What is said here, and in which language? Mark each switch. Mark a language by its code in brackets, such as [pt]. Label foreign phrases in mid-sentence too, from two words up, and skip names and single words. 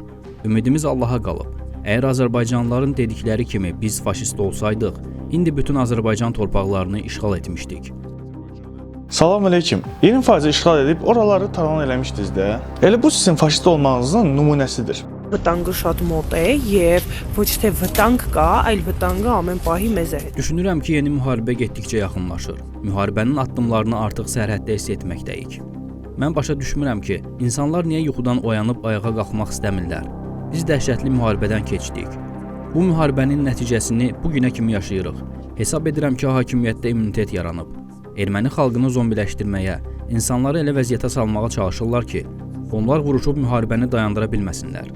[az] Ümidimiz Allaha qalıb. Əgər Azərbaycanlıların dedikləri kimi biz faşist olsaydıq, indi bütün Azərbaycan torpaqlarını işğal etmişdik. Salam əleykum. 20% işğal edib oraları talan eləmişdiniz də. Elə bu sizin faşist olmağınızın nümunəsidir. [hy] Վտանգը շատ մոտ է եւ ոչ թե վտանգ կա, այլ վտանգը ամեն պահի մեզ է հետ։ [az] Düşünürəm ki, yeni müharibə getdikcə yaxınlaşır. Müharibənin addımlarını artıq sərhəddə hiss etməkdəyik. Mən başa düşmürəm ki, insanlar niyə yuxudan oyanıb ayağa qalxmaq istəmirlər? Biz dəhşətli müharibədən keçdik. Bu müharibənin nəticəsini bu günə kimi yaşayırıq. Hesab edirəm ki, hakimiyyətdə immunitet yaranıb. Erməni xalqını zombiləşdirməyə, insanları elə vəziyyətə salmağa çalışırlar ki, onlar vuruşub müharibəni dayandıra bilməsinlər.